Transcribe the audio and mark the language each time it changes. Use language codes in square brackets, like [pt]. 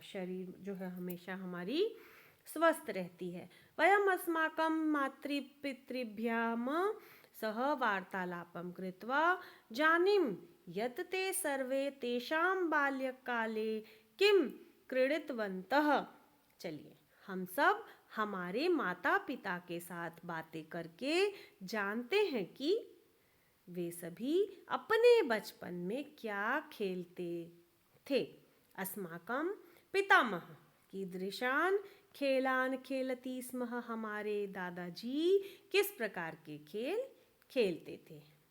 [hi] शरीर जो है हमेशा हमारी स्वस्थ रहती है। [sa] वयम् अस्माकं मातृपितृभ्याम सह वार्तालापं कृत्वा जानीम यत् ते सर्वे तेषां बाल्यकाले किं क्रीडितवन्तः। [hi] चलिए हम सब हमारे माता पिता के साथ बातें करके जानते हैं कि वे सभी अपने बचपन में क्या खेलते थे। [sa] अस्माकं पितामह कीदृशान् खेलान् खेलति स्म, [hi] हमारे दादाजी किस प्रकार के खेल खेलते थे।